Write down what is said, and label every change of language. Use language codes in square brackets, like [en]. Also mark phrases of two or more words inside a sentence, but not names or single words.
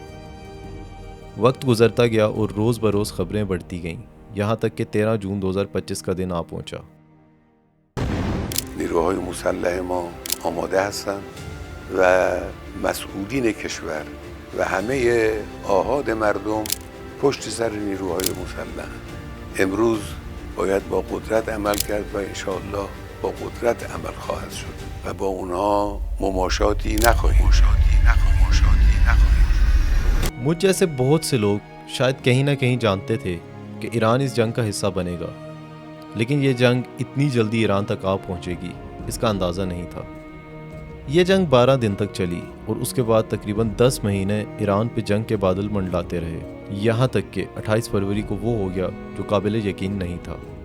[ur] وقت گزرتا گیا اور روز بروز خبریں بڑھتی گئیں، یہاں تک کہ 13 جون 2025 کا دن آ پہنچا۔ [fa] نیروهای مسلح ما آماده هستند و مسئولین کشور و همه آحاد مردم پشت سر نیروهای مسلح. امروز باید با قدرت عمل کرد و انشاءالله با قدرت عمل خواهد شد و با اونها مماشاتی نخواهیم. [ur] مجھ جیسے بہت سے لوگ شاید کہیں نہ کہیں جانتے تھے کہ ایران اس جنگ کا حصہ بنے گا، لیکن یہ جنگ اتنی جلدی ایران تک آ پہنچے گی اس کا اندازہ نہیں تھا۔ یہ جنگ 12 دن تک چلی، اور اس کے بعد تقریباً 10 مہینے ایران پہ جنگ کے بادل منڈلاتے رہے، یہاں تک کہ 28 فروری کو وہ ہو گیا جو قابل یقین نہیں تھا۔